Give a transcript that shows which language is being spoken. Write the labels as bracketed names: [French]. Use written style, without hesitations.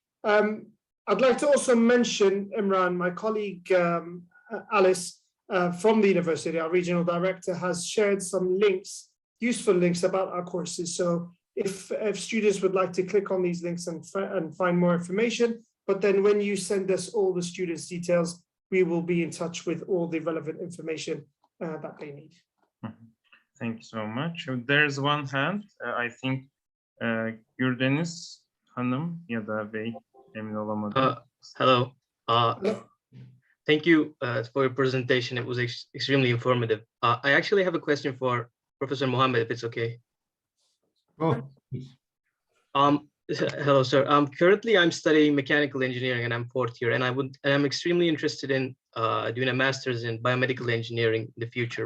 [English] I'd like to also mention, Imran, my colleague Alice from the university, our regional director, has shared some links, useful links about our courses. So if students would like to click on these links and find more information, but then when you send us all the students' details, we will be in touch with all the relevant information that they need. Thank you so much. There's one hand. I think [Turkish] Gürdeniz Hanım ya da Bey, emin olamadım. [English] Hello. Thank you for your presentation. It was extremely informative. I actually have a question for Professor Mohammed, if it's okay. Oh, hello, sir. Currently, I'm studying mechanical engineering, and I'm fourth year, and I'm extremely interested in doing a master's in biomedical engineering in the future.